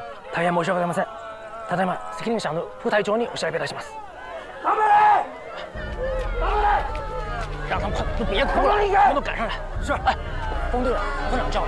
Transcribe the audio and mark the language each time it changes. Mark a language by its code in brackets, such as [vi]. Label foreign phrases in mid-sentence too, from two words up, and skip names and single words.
[ja] 大変申し訳ございません。ただいま責任者の副隊長にお調べいたします。頑張れ！頑張れ！ [zh] 让他们快，都别哭了，全都赶上来。是，哎，风队长、副队长叫来。